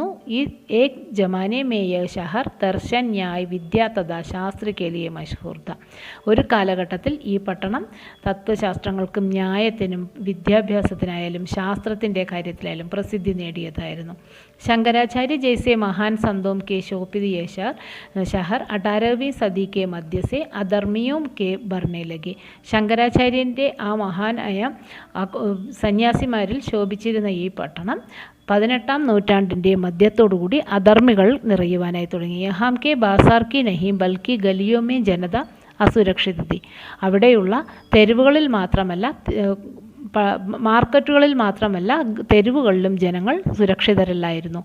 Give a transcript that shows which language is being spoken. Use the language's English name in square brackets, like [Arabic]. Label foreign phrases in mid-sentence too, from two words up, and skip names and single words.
[Hindi] ई एक ज़माने में यह शहर दर्शन, न्याय, विद्या तथा शास्त्र के लिए मशहूर था. [Malayalam] ഒരു കാലഘട്ടത്തിൽ ഈ പട്ടണം തത്വശാസ്ത്രങ്ങൾക്കും ന്യായത്തിനും വിദ്യാഭ്യാസത്തിനായാലും ശാസ്ത്രത്തിൻ്റെ കാര്യത്തിലായാലും പ്രസിദ്ധി നേടിയതായിരുന്നു. [Hindi] ശങ്കരാചാര്യ ജैसे महान संतों के शोभित ये शहर 18वीं सदी के मध्य से अधर्मियों के भरने लगे. [Malayalam] ശങ്കരാചാര്യൻ്റെ ആ മഹാനായ സന്യാസിമാരിൽ ശോഭിച്ചിരുന്ന ഈ പട്ടണം 18-ാം നൂറ്റാണ്ടിൻ്റെ മധ്യത്തോടുകൂടി അധർമ്മികൾ നിറയുവാനായി തുടങ്ങി. [Hindi] यहां के बाज़ार की नहीं बल्कि गलियों में जनता असुरक्षित थी. [Malayalam] അവിടെയുള്ള തെരുവുകളിൽ മാത്രമല്ല, മാർക്കറ്റുകളിൽ മാത്രമല്ല, തെരുവുകളിലും ജനങ്ങൾ സുരക്ഷിതരല്ലായിരുന്നു.